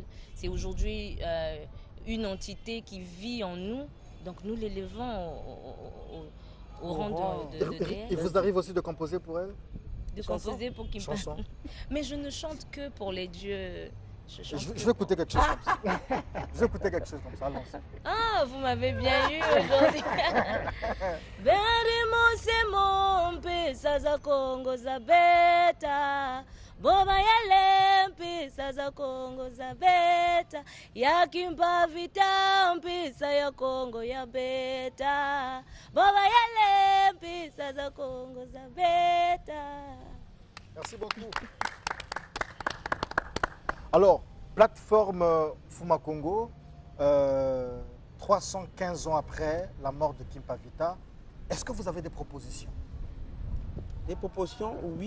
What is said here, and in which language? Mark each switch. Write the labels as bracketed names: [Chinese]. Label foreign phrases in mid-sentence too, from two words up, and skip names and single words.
[French] C'est aujourd'hui une entité qui vit en nous, donc nous l'élevons au rang de déesse. Il vous arrive aussi de composer pour elle? De chansons? composer pour Kim Chanson. Pavita. Mais je ne chante que pour les dieux. Je vais écouter quelque chose comme ça. Je vais écouter quelque chose comme ça. Allons-y. Ah, vous m'avez bien eu aujourd'hui. [Kongo] Berimo semo mpesa za Kongo za beta. Boba yale mpesa za Kongo za beta. Ya Kim Pavita mpesa ya Kongo ya beta. Boba yale mpesa za Kongo za beta. [French] Merci beaucoup. Alors, plateforme Fuma Congo, 315 ans après la mort de Kim Pavita, est-ce que vous avez des propositions Des propositions, oui.